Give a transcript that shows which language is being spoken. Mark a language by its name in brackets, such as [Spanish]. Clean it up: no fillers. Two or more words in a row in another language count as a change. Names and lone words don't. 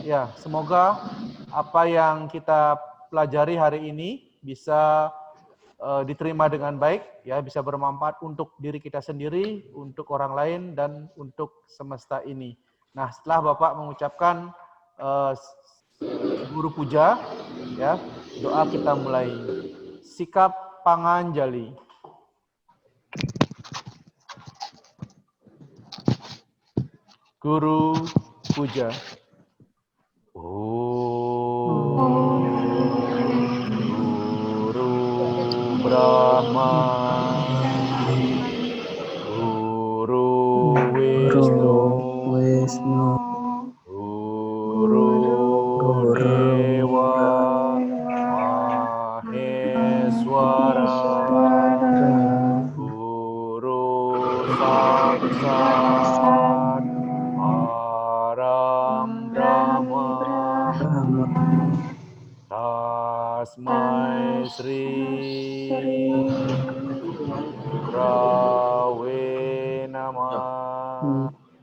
[Indonesian] Ya, semoga apa yang kita pelajari hari ini bisa diterima dengan baik, ya, bisa bermanfaat untuk diri kita sendiri, untuk orang lain, dan untuk semesta ini. Nah, setelah Bapak mengucapkan guru puja, ya, doa kita mulai. Sikap Panganjali. Guru puja. [Sanskrit] Guru Brahma, Guru Wisnu, Guru Dewa Maheswara, Guru Saksat Param Brahma, Tasmai Sri Gurave Namah.